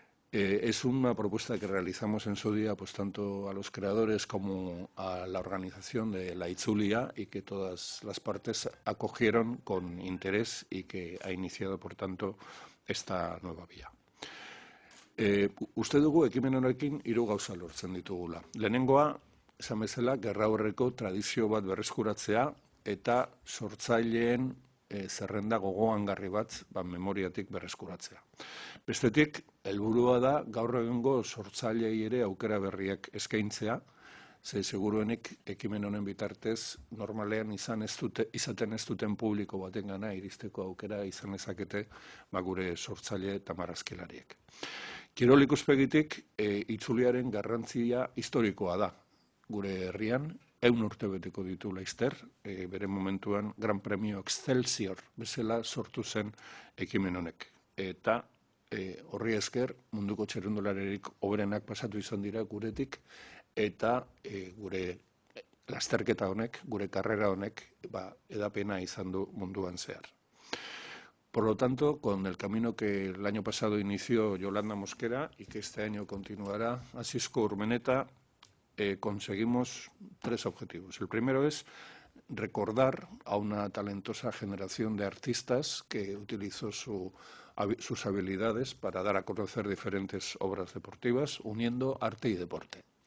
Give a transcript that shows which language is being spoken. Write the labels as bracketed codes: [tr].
[es] Es una propuesta que realizamos en su día pues tanto a los creadores como a la organización de la Itzulia y que todas las partes acogieron con interés y que ha iniciado, por tanto, esta nueva vía. [eu] Uste dugu ekimen honekin 3 gauza lortzen ditugula. Lehenengoa, esan bezala, gerra aurreko tradizio bat berreskuratzea eta sortzaileen zerrenda gogoangarri bat memoriatik berreskuratzea. Bestetik, helburua da gaur egungo sortzaileei ere aukera berriak eskaintzea, ze seguruenik ekimen honen bitartez normalean izaten ez duten publiko batengana iristeko aukera izan ezakete gure sortzaile eta marrazkilariek. Kirol ikuspegitik itzuliaren garrantzia historikoa da. Gure herrian urte beteko ditu laizter, bere momentuan Gran Premio Excelsior bezala sortu zen ekimen honek. Eta horri esker munduko txirrindularirik hoberenak pasatu izan dira guretik, eta gure lasterketa honek, gure karrera honek, edapena izan du munduan zehar. [es] Por lo tanto, con el camino que el año pasado inició Yolanda Mosquera y que este año continuará Asisco Urmeneta, conseguimos 3 objetivos. El primero es recordar a una talentosa generación de artistas que utilizó sus habilidades para dar a conocer diferentes obras deportivas, uniendo arte y deporte.